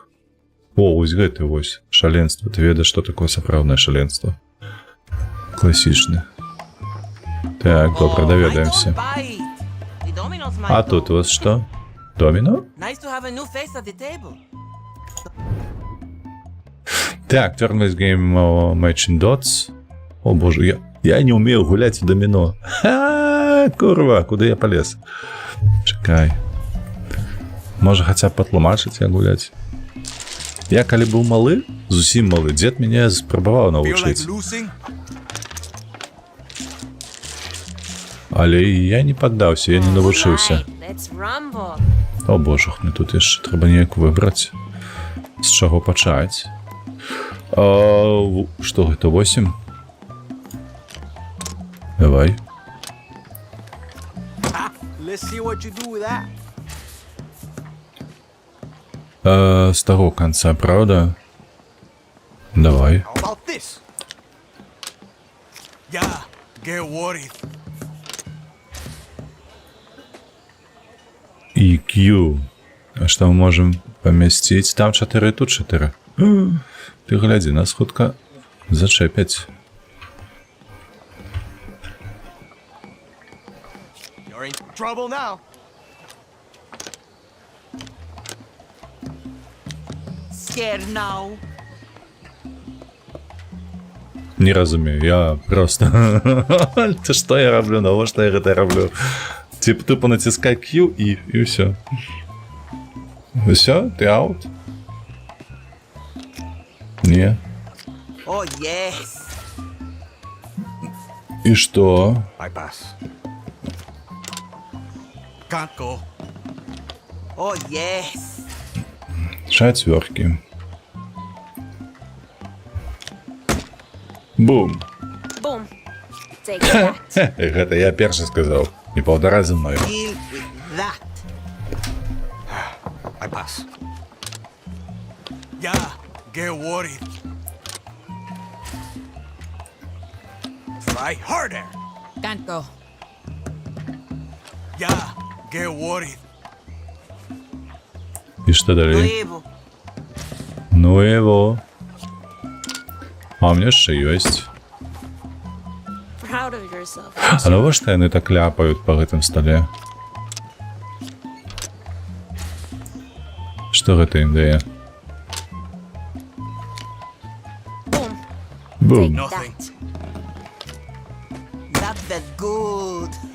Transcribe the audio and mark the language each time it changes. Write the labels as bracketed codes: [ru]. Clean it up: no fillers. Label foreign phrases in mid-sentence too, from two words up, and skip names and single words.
[be] О, вось гэты вось шаленства. Ты ведаеш, што такое сапраўднае шаленства? Класічны. Так, добра, даведаемся. А тут у вас што? Доміно? Так, [en] Turn-based game Matching Dots. [be] О, боже, я не умею гуляць у доміно. Ха, курва, куды я полез? Чакай. Можа хаця б патлумачыць, як гуляць? Я калі быў малы, зусім малы, дзед мяне спрабаваў навучыць. Але я не паддаўся, я не навучыўся. [en] Let's rumble. [be] О боже, мне тут яшчэ трэба неяк выбраць. З чаго пачаць? Што гэта, 8? Давай. [en] Let's see what you do with that. [be] З таго канца, правда? Давай. [en] How about this? Yeah, get worried. [be] І Q. А што мы можам памясціць? Там 4, тут 4. Ты глядзі, нас хутка зачэпяць. [en] You're in trouble now. Scared now? [be] Не разумею, я просто... Ты што я раблю, навошта я гэта раблю? Тупо націскай Q і ўсё. Усё? Ты аут? Не. [en] Oh, yes. [be] І што? [en] I pass. Can't go. Oh, yes. [be] 4. Бум. [en] Boom. Take that. [be] Гэта я першы сказаў. Не паўтара за мною. [en] Deal with that. I pass. Yeah, get worried. Try harder. Can't go. Yeah, get worried. [be] І што далей? [ru] Ну его. [be] А [ru] у меня [be] яшчэ ёсць. [en] Proud of yourself. [be] А навошта яны так ляпаюць па гэтым стале? Што гэта ім дае? Бум. [en] Nothing. Not that good.